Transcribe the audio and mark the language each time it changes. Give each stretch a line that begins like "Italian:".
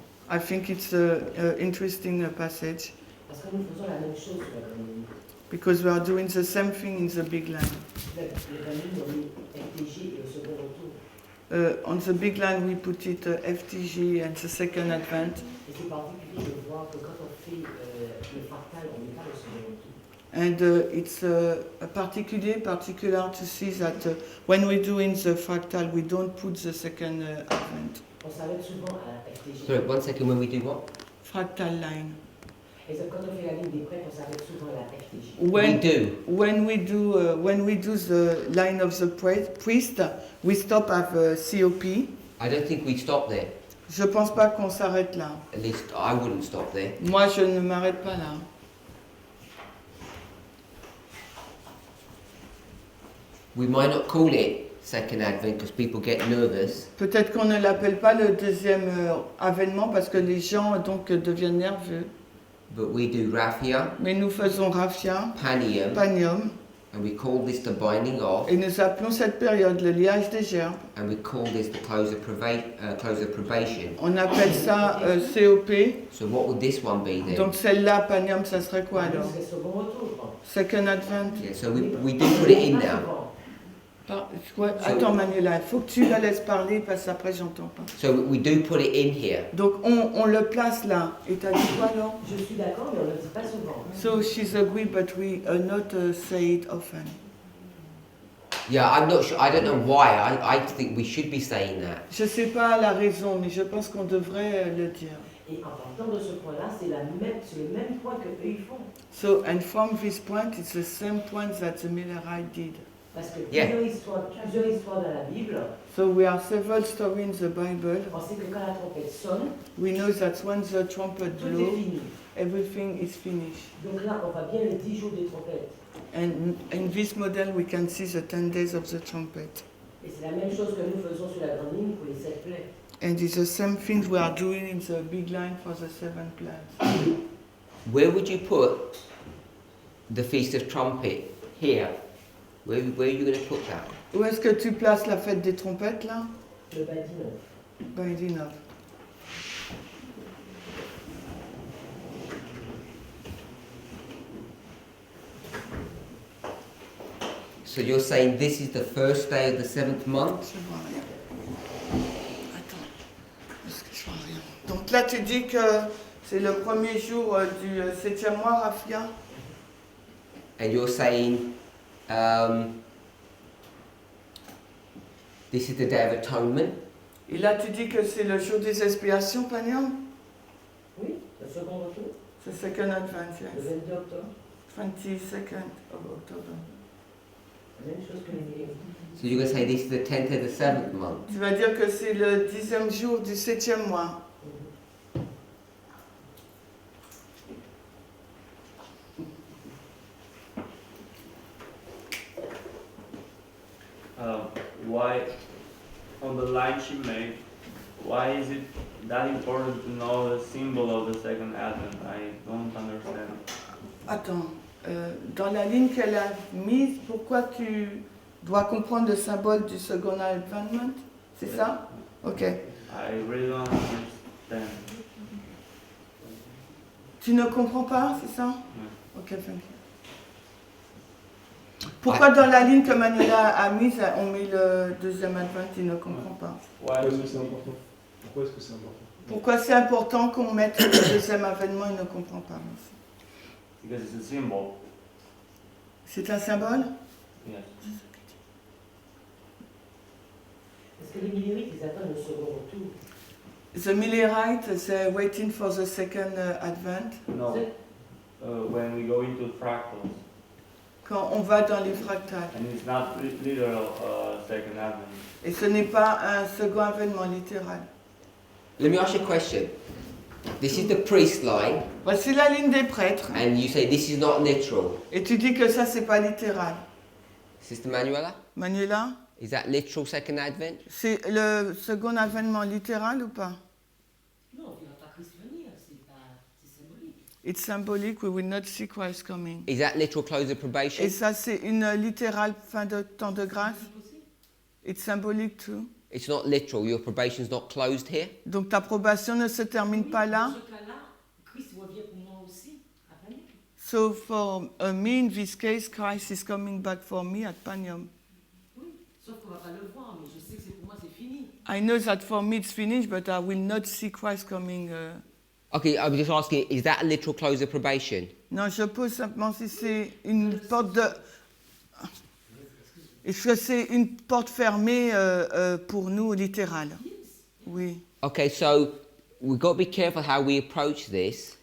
English: I think it's an interesting passage
French: Parce que nous faisons la même chose sur la communauté.
English: because we are doing the same thing in the big line.
French: Le famille, on met FTG et au second retour.
English: On the big line, we put it FTG and the second advent.
French: Et c'est particulier de voir que quand on fait le fractal, on n'est pas au second retour.
English: And it's particular to see that when we're doing the fractal, we don't put the second advent.
French: On s'arrête souvent à la FTG.
English: Sorry, 1 second. When we do what? Fractal line.
French: Et ça, quand on fait la ligne des prêtres, on s'arrête souvent à la FTG.
English: When we do the line of the priest, we stop at COP. I don't think we stop there.
French: Je pense pas qu'on s'arrête là.
English: At least I wouldn't stop there.
French: Moi, je ne m'arrête pas là.
English: We might not call it second advent because people get nervous.
French: Peut-être qu'on ne l'appelle pas le deuxième avènement parce que les gens donc deviennent nerveux.
English: But we do raphia,
French: Mais nous faisons raphia,
English: panium,
French: panium,
English: and we call this the binding off,
French: et nous appelons cette période le liage des gerbes.
English: and we call this the close of probation.
French: On appelle ça COP.
English: So what would this one be then?
French: Donc celle-là, panium, ça serait quoi alors? C'est le second retour.
English: Second advent. Yeah, so we do put it in now.
French: Ouais, attends Manuela, il faut que tu la laisses parler parce qu'après j'entends pas.
English: So we do put it in here.
French: Donc on le place là. Et t'as dit quoi alors? Je suis d'accord, mais on ne le dit pas souvent.
English: So she's agreed, but we not say it often. Yeah, I'm not sure. I don't know why. I think we should be saying that.
French: Je sais pas la raison, mais je pense qu'on devrait le dire. Et en partant de ce point-là, c'est le même point que eux ils font.
English: So and from this point, it's the same point that the Millerite did.
French: Parce que
English: Yeah.
French: plusieurs histoires dans la Bible,
English: So we have several stories in the Bible.
French: on sait que quand la trompette sonne,
English: We know that when the trumpet
French: tout est
English: blows,
French: fini.
English: everything is finished.
French: Donc là, on voit bien les 10 jours de trompette.
English: And in this model, we can see the 10 days of the trumpet.
French: Et c'est la même chose que nous faisons sur la grande ligne pour les 7 plaies.
English: And it's the same thing we are doing in the big line for the 7 plagues. Where would you put the Feast of Trumpet? Here. Where are you going to put that?
French: Où est-ce que tu places la fête des trompettes, là? Le badineur. Badinov.
English: So you're saying this is the first day of the 7th month?
French: Je vois rien. Attends. Est-ce que je vois rien? Donc là, tu dis que c'est le premier jour du 7e mois, Rafia?
English: And you're saying this is the Day of Atonement?
French: Et là, tu dis que c'est le jour des expiations, Paniam? Oui, le second retour,
English: The second advent,
French: le
English: yes.
French: 22 octobre.
English: 22nd of October.
French: La même chose que les milliers.
English: So you're going to say this is the 10th of the 7th month?
French: Tu vas dire que c'est le 10e jour du 7e mois.
English: Why, on the line she made, why is it that important to know the symbol of the second advent? I don't understand.
French: Attends, dans la ligne qu'elle a mise, pourquoi tu dois comprendre le symbole du second advent? C'est ça? Ok.
English: I really don't understand.
French: Tu ne comprends pas, c'est ça?
English: No. Ok, thank you.
French: Pourquoi dans la ligne que Manuela a mise, on met le deuxième advent, il ne comprend pas?
English: Why
French: Pourquoi est-ce que c'est important? Pourquoi est-ce que c'est important? Pourquoi c'est important qu'on mette le deuxième avènement, il ne comprend pas. Merci.
English: Because it's a symbol.
French: C'est un symbole?
English: Yes.
French: Parce que les millérites, ils attendent le second retour.
English: The Millerites, they're waiting for the second advent. No. When we go into fractals,
French: Quand on va dans les fractales.
English: and it's not literal second advent.
French: Et ce n'est pas un second avènement littéral.
English: Let me ask you a question. This is the priest line,
French: Voici la ligne des prêtres.
English: and you say this is not literal.
French: Et tu dis que ça, c'est pas littéral.
English: Sister Manuela, Manuela, is that literal second advent?
French: c'est le second avènement littéral ou pas? Non, il ne va pas Christ venir, c'est symbolique.
English: It's symbolic, we will not see Christ coming. Is that literal close of probation?
French: Et ça, c'est une littérale fin de temps de grâce. C'est possible.
English: It's symbolic too. It's not literal. Your probation's not closed here.
French: Donc ta probation ne se termine pas là. Dans ce cas-là, Christ revient pour moi aussi, à Panium.
English: So for me, in this case, Christ is coming back for me at Panium.
French: Oui, sauf qu'on ne va pas le voir, mais je sais que pour moi c'est fini.
English: I know that for me it's finished, but I will not see Christ coming. Okay, I'm just asking, is that a literal close of probation?
French: Non, je pose simplement si c'est une porte de... Est-ce que c'est une porte fermée pour nous, littérale? Oui.
English: Okay, so we've got to be careful how we approach this.